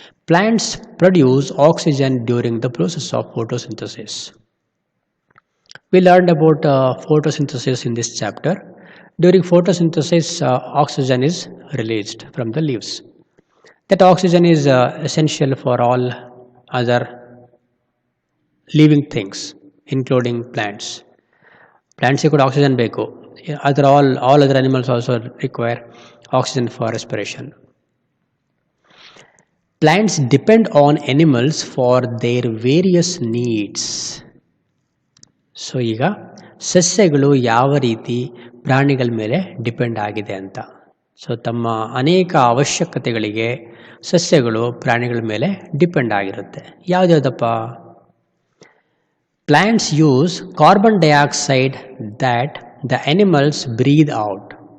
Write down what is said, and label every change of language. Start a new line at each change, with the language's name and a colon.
English: Plants produce oxygen during the process of photosynthesis. We learned about photosynthesis in this chapter. During photosynthesis, oxygen is released from the leaves. That oxygen is essential for all other living things, including plants. Plants could oxygen
Kannada: ಬೇಕು.
English: All other animals also require oxygen for respiration. Plants depend on animals for their various needs.
Kannada: So ಈಗ ಸಸ್ಯಗಳು ಯಾವ ರೀತಿ ಪ್ರಾಣಿಗಳ ಮೇಲೆ depend ಆಗಿದೆ ಅಂತ. So ತಮ್ಮ ಅನೇಕ ಅವಶ್ಯಕತೆಗಳಿಗೆ ಸಸ್ಯಗಳು ಪ್ರಾಣಿಗಳ ಮೇಲೆ ಡಿಪೆಂಡ್ ಆಗಿರುತ್ತೆ. ಯಾವುದ್ಯಾವುದಪ್ಪ?
English: Plants use carbon dioxide that the animals breathe out.